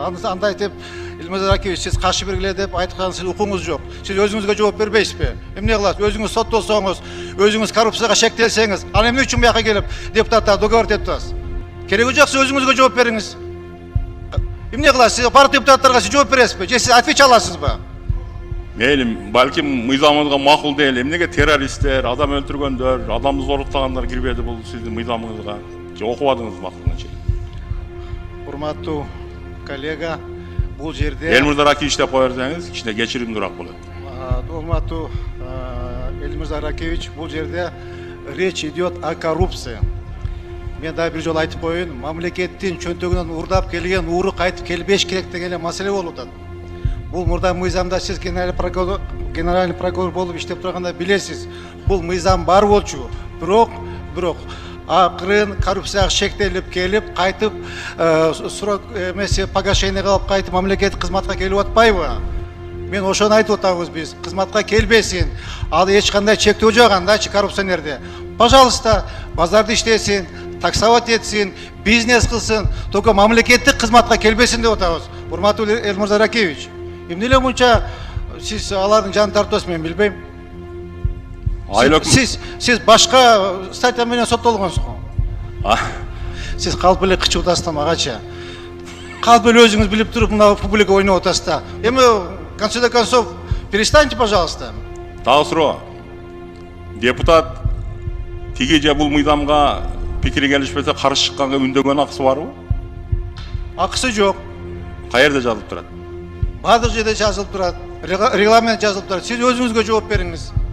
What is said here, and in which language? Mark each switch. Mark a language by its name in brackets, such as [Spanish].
[Kyrgyz] Андай деп Элмирза Ракиевич, сиз каршы бергиле деп айткан сиз укуңуз жок. Сиз өзүңүзгө жооп бербейсизби? Эмне кыласыз? Өзүңүз соттолсоңуз, өзүңүз коррупцияга шектелсеңиз, ал эмне үчүн буяка келип депутаттар договор этип атасыз? Кереги жок, сиз өзүңүзгө жооп бериңиз. Эмне кыласыз? Сиз бар депутаттарга сиз жооп бересизби? Же сиз ответ аласызбы? Мейли, балким мыйзамыңызга макул дейли. Эмнеге террористтер, адам өлтүргөндөр, адамды зорлуктагандар кирбеди бул сиздин мыйзамыңызга? Же окубадыңыз макулунча? Урматтуу коллега, бул жерде Элмирза Ракиевич деп кое берсеңиз, кичине кечиримдүүрөөк болот. Урматтуу Элмирза Ракиевич, бул жерде [Russian] речь идет о коррупции. [Kyrgyz] Мен да бир жолу айтып коеюн, мамлекеттин чөнтөгүнөн урдап келген ууру кайтып келбеш керек деген маселе болуп атат. Бул мурда мыйзамда сиз [Russian] генеральный прокурор [Kyrgyz] болуп иштеп турганда билесиз. Бул мыйзам бар болчу, бирок акырын коррупцияга шектелип келип, кайтып срок эмеси погашение кылып кайтып мамлекеттик кызматка келип атпайбы? Мен ошону айтып атабыз биз. Кызматка келбесин. Ал эч кандай чектөө жок андачы коррупционерде. Пожалуйста, базарды иштесин, таксовать етсин, бизнес кылсын, только мамлекеттик кызматка келбесин деп атабыз. Урматтуу Элмирза Ракиевич, эмне эле мынча сиз алардын жанын тартасыз, мен билбейм. Сиз башка статья менен соттолгонсуз го. Сиз калп эле кычып атасыз да магача. Калп эле өзүңүз билип туруп мына публика ойноп атасыз да. [Russian] Эми в конце концов перестаньте, пожалуйста. [Kyrgyz] Дагы суроо. Депутат тиги же бул мыйзамга пикири келишпесе каршы чыкканга үндөгөн акысы барбы? Акысы жок. Каерде жазылып турат? Баардык жерде жазылып турат. Регламент жазылып турат. Сиз өзүңүзгө жооп бериңиз.